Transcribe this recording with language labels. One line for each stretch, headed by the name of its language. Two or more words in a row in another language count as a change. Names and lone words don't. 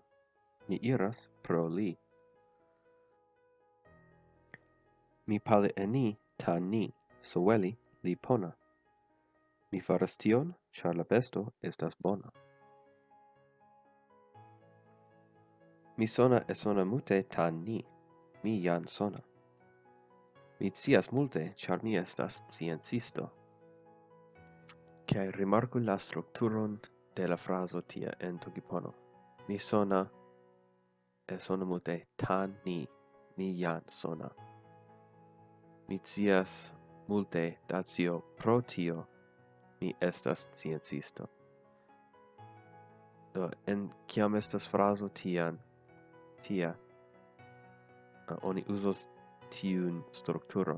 Esperanto: Mi iras pro li.
Toki Pona: Mi pali en ni, tan ni. Soweli li pona.
Esperanto: Mi faras tion, ĉar la besto estas bona.
Toki Pona: Mi sona e sona mute tan ni. Mi jan sona.
Esperanto: Mi scias multe, ĉar mi estas sciencisto. Kaj rimarku la strukturon de la frazo tia en Tokipono.
Toki Pona: Mi sona e sona mute tan ni. Mi jan sona.
Esperanto: Mi scias multe da tio pro tio. Mi estas sciencisto. Do, en kiam estas frazo tia, oni uzos tiun strukturon.